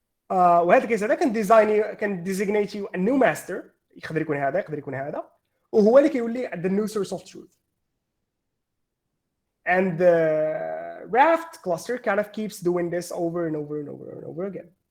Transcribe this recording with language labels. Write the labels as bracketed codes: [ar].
[ar] وهذا الكيس هذا كان [en] designate you a new master. [ar] يقدر يكون هذا يقدر يكون هذا وهو اللي كيولي [en] the new source of truth. And the Raft cluster kind of keeps doing this over and over and over and over again.